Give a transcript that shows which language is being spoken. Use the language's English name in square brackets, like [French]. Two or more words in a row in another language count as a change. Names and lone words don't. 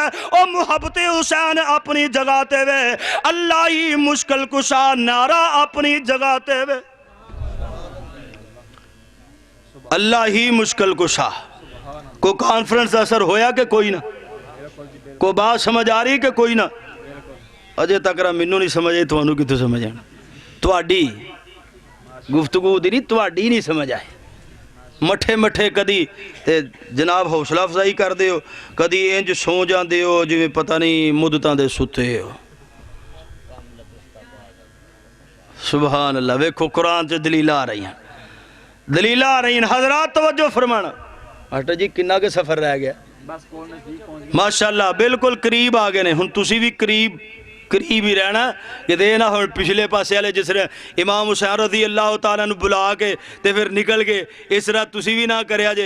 [Punjabi] او محبت حسین اپنی جگہ تے وے, اللہ ہی مشکل کشا نعرہ اپنی جگہ تے وے, اللہ ہی مشکل کشا. کو کانفرنس اثر ہویا کہ کوئی نہ, کو بات سمجھ آ رہی کہ کوئی نہ. اجے تک مینوں نہیں سمجھ آئی, تھانوں کتھوں سمجھ آنا؟ تہاڈی گفتگو دی نہیں, تہاڈی نہیں سمجھ آئے. مٹھے مٹھے کدی تے جناب حوصلہ افزائی کر دے ہو, کدی انج سو جاندے ہو جویں پتہ نہیں مدتاں دے ستے ہو. [Arabic] سبحان اللہ. [Punjabi] ویکھو قرآن چ دلیل آ رہی ہیں, دلیل آ رہی ہیں. حضرات توجہ فرمانا. ماسٹر جی کنا کے سفر رہ گیا؟ ماشاءاللہ بالکل قریب آ گئے نے. ہن تسی بھی قریب ہی رہنا کہ دے نہ ہو پچھلے پاسے والے جس نے امام حسین رضی اللہ تعالیٰ نے بلا کے تے پھر نکل گئے, اس طرح تسی بھی نہ کریا جے.